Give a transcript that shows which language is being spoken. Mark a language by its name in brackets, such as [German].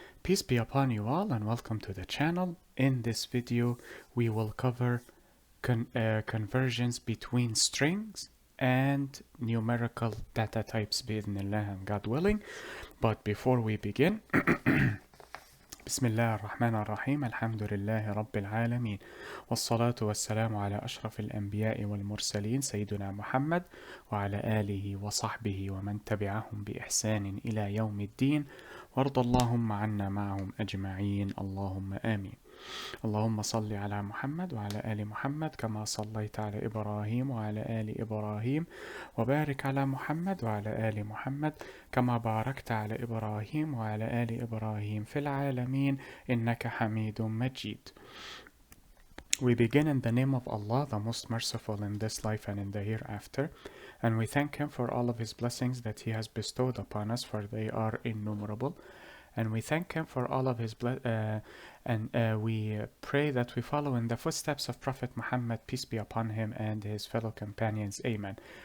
[English] Peace be upon you all and welcome to the channel. In this video, we will cover conversions between strings and numerical data types bi'idhnillah and God willing. But before we begin, [Arabic] بسم الله الرحمن الرحيم الحمد لله رب العالمين والصلاة والسلام على أشرف الأنبياء والمرسلين سيدنا محمد وعلى آله وصحبه ومن تبعهم بإحسان إلى يوم الدين وارض اللهم عنا معهم أجمعين اللهم آمين. اللهم صل على محمد وعلى آل محمد كما صليت على إبراهيم وعلى آل إبراهيم وبارك على محمد وعلى آل محمد كما باركت على إبراهيم وعلى آل إبراهيم في العالمين إنك حميد مجيد. [English] We begin in the name of Allah, the most merciful in this life and in the hereafter, and we thank Him for all of His blessings that He has bestowed upon us, for they are innumerable. And we thank Him for all of His we pray that we follow in the footsteps of Prophet Muhammad, peace be upon him, and his fellow companions. Amen.